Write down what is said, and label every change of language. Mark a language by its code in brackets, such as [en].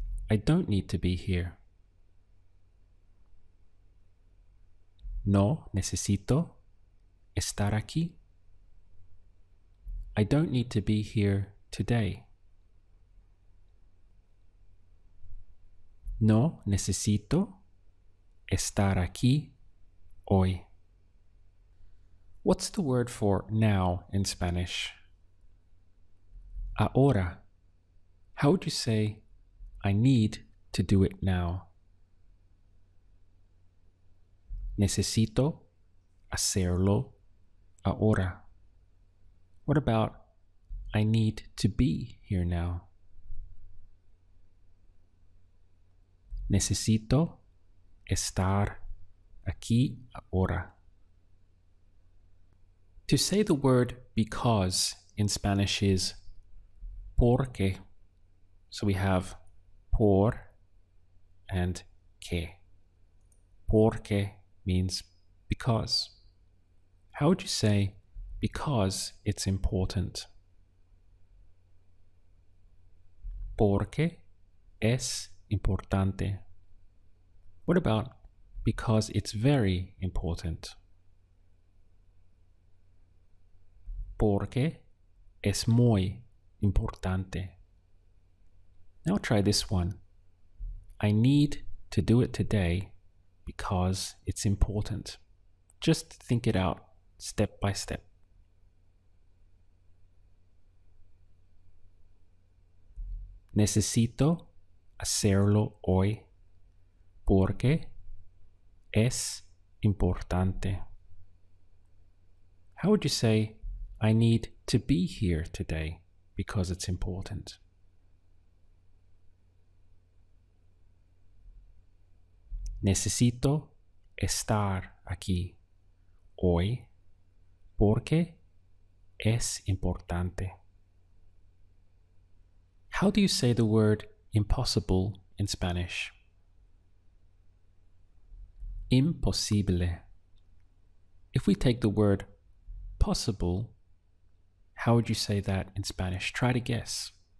[en] I don't need to be here. No necesito estar aquí. I don't need to be here today. [es] No necesito estar aquí hoy. [en] What's the word for now in Spanish? Ahora. How would you say, I need to do it now? [es] Necesito hacerlo ahora. [en] What about, I need to be here now? [es] Necesito estar aquí ahora. [en] To say the word because in Spanish is porque. So we have por and que. Porque means because. How would you say because it's important? Porque es importante. What about because it's very important? [es] Porque es muy importante. [en] Now try this one. I need to do it today because it's important. Just think it out step by step. [es] Necesito hacerlo hoy porque es importante. [en] How would you say, I need to be here today because it's important? [es] Necesito estar aquí hoy porque es importante. [en] How do you say the word impossible in Spanish? Imposible. If we take the word possible, how would you say that in Spanish? Try to guess.